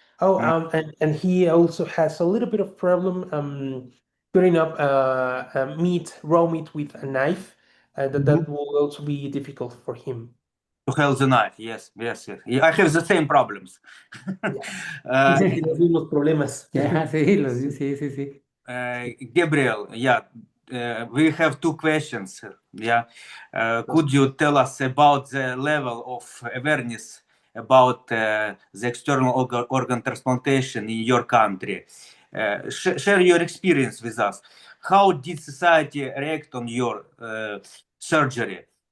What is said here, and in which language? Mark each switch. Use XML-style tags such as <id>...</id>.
<en>Oh, and he also has a little bit of problem cutting up raw meat with a knife. That will also be difficult for him. To hold the knife, yes. Yeah, I have the same problems.</en> <es>Dice que los mismos problemas. Sí.</es> <en>Gabriel, we have 2 questions. Could you tell us about the level of awareness about the external organ transplantation in your country. Share your experience with us. How did society react on your surgery?</en>